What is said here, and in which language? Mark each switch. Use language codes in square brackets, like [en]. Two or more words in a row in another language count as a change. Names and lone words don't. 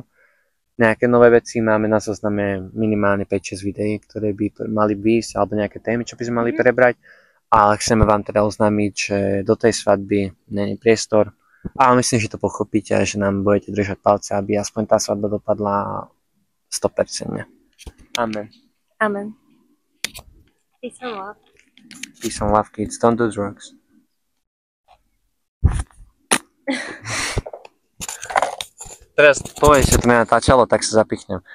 [sk] Nejaké nové veci máme na zozname, minimálne 5-6 videí, ktoré by mali výjsť, alebo nejaké témy, čo by sme mali prebrať. Ale chceme vám teda oznámiť, že do tej svadby není priestor. Ale myslím, že to pochopíte a že nám budete držať palce, aby aspoň tá svadba dopadla 100%. Amen. [en] Amen. Peace and love. Peace and love, kids. Don't do drugs. [sk] Teraz povedz, že to nenatáčalo, tak sa zapichnem.